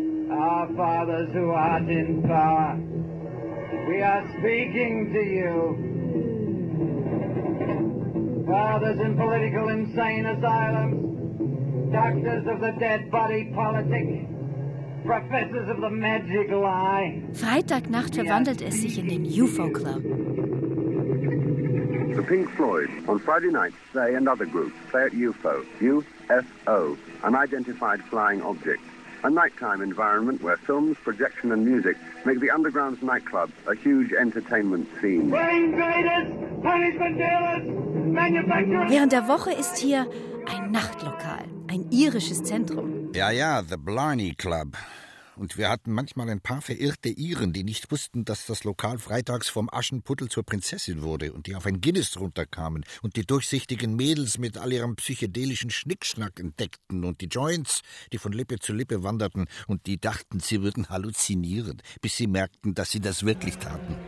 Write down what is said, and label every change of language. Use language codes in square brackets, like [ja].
[en] Our fathers who art in power, we are speaking to you. Fathers in political insane asylums, doctors of the dead body politic, professors of the magic lie. [de] Freitagnacht verwandelt es sich in den UFO-Club. [en] The Pink Floyd. On Friday night, they and other groups play at UFO. UFO, unidentified flying object. A nighttime environment where films, projection and music make the underground's nightclub a huge entertainment scene. [de] Während der Woche ist hier ein Nachtlokal, ein irisches Zentrum. Ja, ja, The Blarney Club. Und wir hatten manchmal ein paar verirrte Iren, die nicht wussten, dass das Lokal freitags vom Aschenputtel zur Prinzessin wurde und die auf ein Guinness runterkamen und die durchsichtigen Mädels mit all ihrem psychedelischen Schnickschnack entdeckten und die Joints, die von Lippe zu Lippe wanderten und die dachten, sie würden halluzinieren, bis sie merkten, dass sie das wirklich taten.